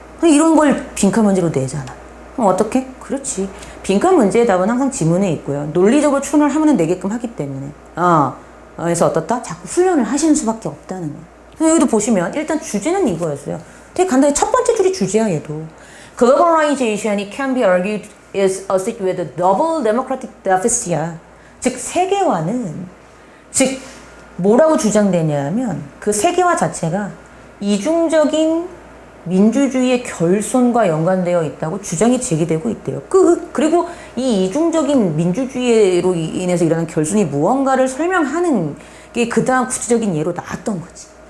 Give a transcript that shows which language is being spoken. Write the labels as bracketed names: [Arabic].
[Korean] 이런 걸 빈칸 문제로 내잖아. 그럼 어떻게? 그렇지. 빈칸 문제의 답은 항상 지문에 있고요. 논리적으로 추론을 하면 되게끔 하기 때문에. 그래서 어떻다? 자꾸 훈련을 하시는 수밖에 없다는 거예요. 여기도 보시면 일단 주제는 이거였어요. 되게 간단히 첫 번째 줄이 주제야 얘도. [English] Globalization can be argued is associated with a double democratic deficit야. [Korean] 즉 세계화는 즉 뭐라고 주장되냐면 그 세계화 자체가 이중적인 민주주의의 결손과 연관되어 있다고 주장이 제기되고 있대요. 그리고 이 이중적인 민주주의로 인해서 일어나는 결손이 무언가를 설명하는 게 그 다음 구체적인 예로 나왔던 거지.